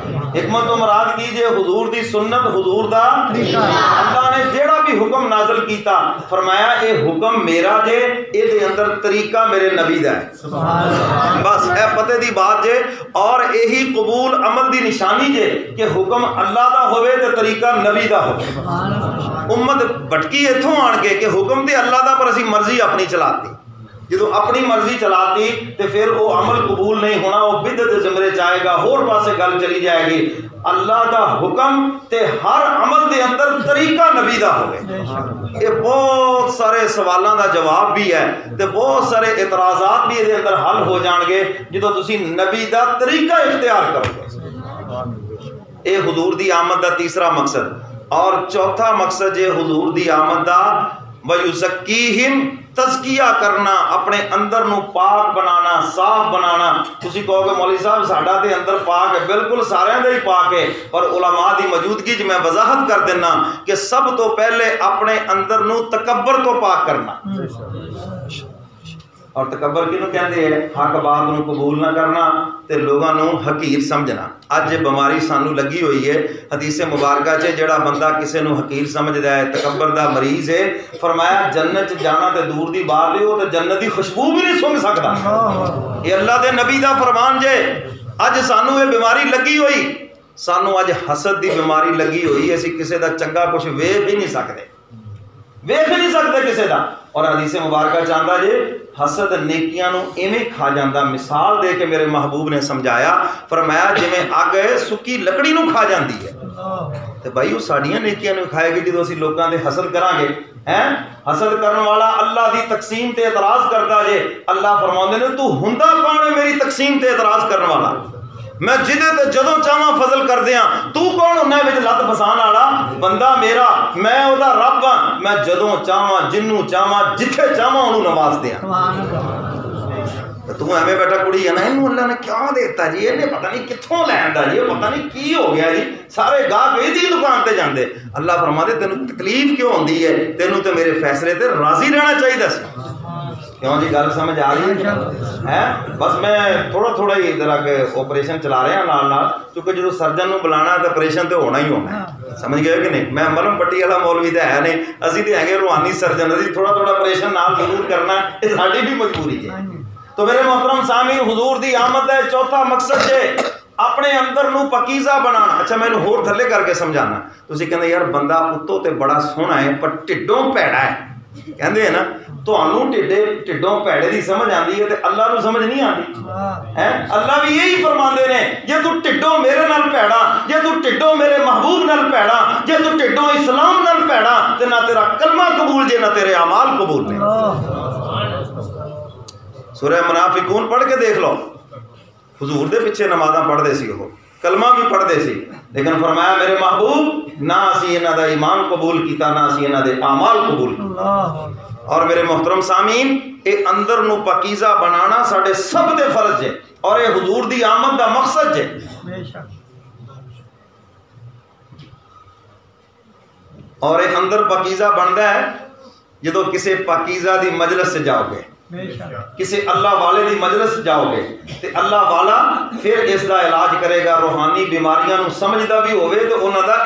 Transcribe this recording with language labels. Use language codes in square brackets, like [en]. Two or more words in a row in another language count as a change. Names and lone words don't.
[pa] حکمت تو مراد کیجئے حضور دی سنت، حضور دا اللہ نے جیڑا بھی حکم نازل کیتا فرمایا اے حکم میرا جے اے دے اندر طریقہ میرے نبی دا ہے بس اے پتے دی بات جے اور یہی قبول عمل دی نشانی جے کہ حکم اللہ دا ہوئے تے طریقہ نبی دا ہوئے امت بھٹکی ایتھوں آن کے کہ حکم تے اللہ دا پر اسی مرضی اپنی چلاتی جدو اپنی مرضی چلاتی تے پھر وہ عمل قبول نہیں ہونا وہ بدعت زمرے جائے گا ہور پاسے گل چلی جائے گی اللہ دا حکم تے ہر عمل دے اندر طریقہ نبی دا ہوئے یہ بہت سارے سوالوں دا جواب بھی ہے تے بہت سارے اعتراضات بھی دے اندر حل ہو جان گے جدو تسی نبی دا طریقہ اختیار کرو گے اے حضور دی آمد دا تیسرا مقصد اور چوتھا مقصد یہ حضور دی آمد دا وَيُزَكِّيهِمْ تزکیہ کرنا اپنے اندر نو پاک بنانا صاف بنانا تسی کہو گے مولوی صاحب ساڈا تے اندر پاک ہے بالکل سارے دے ہی پاک ہے پر علماء دی موجودگی میں وضاحت کر دینا کہ سب تو پہلے اپنے اندر نو تکبر تو پاک کرنا اور تکبر کینوں کہندے ہیں حق بات نو قبول نہ کرنا تے لوگاں نو حقیر سمجھنا اج بیماری سانو لگی ہوئی ہے حدیث مبارکہ چ جڑا بندہ کسے نو حقیر سمجھدا ہے تکبر دا مریض ہے فرمایا جنت جانا تے دور دی بات ہے وہ تے جنت دی خوشبو بھی نہیں سونگ سکدا یہ اللہ دے نبی دا فرمان جے اج سانو یہ بیماری لگی ہوئی سانو اج حسد دی بیماری لگی ہوئی اسی کسے دا چنگا کچھ ویکھ ہی نہیں سکدے ویکھ نہیں سکتے کسے دا اور حدیث مبارکہ چاہتا جے حسد نیکیاں نو ایویں کھا جاندا مثال دے کے میرے محبوب نے سمجھایا فرمایا جویں اگ سکی لکڑی نو کھا جاندی ہے تے بھائی وہ ساڈیاں نیکیاں نو کھائے گی جدوں اسی لوکاں دے حسد کران گے ہیں حسد کرن والا اللہ دی تقسیم تے اعتراض کردا جے اللہ فرماندے نے تو ہوندا کون ہے میری تقسیم تے اعتراض کرن والا میں جدے تے جدوں چاہواں فضل کر دیاں تو کون ہونا وچ لت پھسان والا بندہ میرا میں او دا رب ہاں میں جدوں چاہواں جنوں چاہواں جتھے چاہواں اونوں نواز دیاں تو ایویں بیٹھا کڑی ہے نا اینوں اللہ نے کیا دیتا جی اینے پتہ نہیں کتھوں لیندا جی پتہ نہیں کی ہو گیا جی سارے گاہک ایدی دکان تے جاندے اللہ فرماندے تینوں تکلیف کیوں ہوندی ہے تینوں تے میرے فیصلے تے راضی رہنا چاہیے سی کیوں جی گل سمجھ آ رہی ہے بس میں تھوڑا ہی ذرا کہ آپریشن چلا رہے ہیں نال کیونکہ جو سرجن نو بلانا ہے تو آپریشن تو ہونا ہی ہونا سمجھ گئے کہ نہیں میں ملم پٹی والا مولوی تو ہے نہیں اسی تو ہے روحانی سرجن اسی تھوڑا آپریشن نال ضرور کرنا ہے یہ ساری بھی مجبوری ہے تو میرے محترم سامعین حضور دی آمد ہے چوتھا مقصد ہے اپنے اندر نو پکیزہ بنانا اچھا میں ہور تھلے کر کے سمجھانا تسی کہندے یار بندہ اتوں تے بڑا سوہنا ہے پر ٹھڈوں پیڑا ہے کہندے ہیں نا تانوں ٹھڈوں پیڑے دی سمجھ آندی ہے تے اللہ نو سمجھ نہیں آندی ہیں اللہ بھی یہی فرماندے نے جے تو ٹھڈوں میرے نال پیڑا جے تو ٹھڈوں میرے محبوب نال پیڑا جے تو ٹھڈوں اسلام نال پیڑا تے نہ تیرا کلمہ قبول جے نہ تیرے اعمال قبول نے سورہ منافقون پڑھ کے دیکھ لو حضور دے پیچھے نمازاں پڑھ دے سی وہ کلمہ بھی پڑھ دے سی لیکن فرمایا میرے محبوب نہ اسی انہاں دا ایمان قبول کیتا نہ اسی انہاں دے اعمال قبول کیتا اور میرے محترم سامعین اے اندر نو پاکیزہ بنانا ساڈے سب دے فرض ہے اور اے حضور دی آمد دا مقصد ہے اور اے اندر پاکیزہ بندا ہے جدو کسے پاکیزہ دی مجلس سے جاؤ گے کسی اللہ والے دی مجلس جاؤ گے تے اللہ والا پھر اس دا علاج کرے گا روحانی بیماریاں نو سمجھدا بھی ہوئے تو انہاں دا